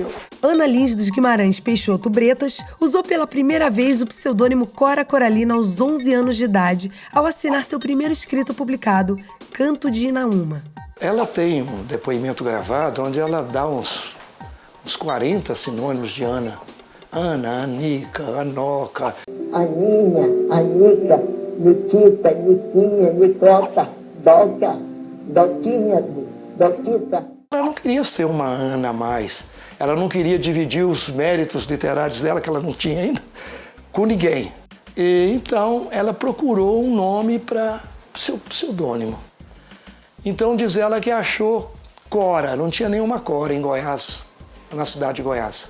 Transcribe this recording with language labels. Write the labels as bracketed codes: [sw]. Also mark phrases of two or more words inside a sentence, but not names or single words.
[pt] Ana Lins dos Guimarães Peixoto Bretas usou pela primeira vez o pseudônimo Cora Coralina aos 11 anos de idade, ao assinar seu primeiro escrito publicado, Canto de Inaúma. Ela tem um depoimento gravado onde ela dá uns 40 sinônimos de Ana. Ana, Anica, Anoca. Aninha, Anica, Nitita, Niquinha, Nicota, Doca, Doquinha, Doquita. Ela não queria ser uma Ana a mais. Ela não queria dividir os méritos literários dela, que ela não tinha ainda, com ninguém. E então ela procurou um nome para seu pseudônimo. Então diz ela que achou Cora, não tinha nenhuma Cora em Goiás, na cidade de Goiás.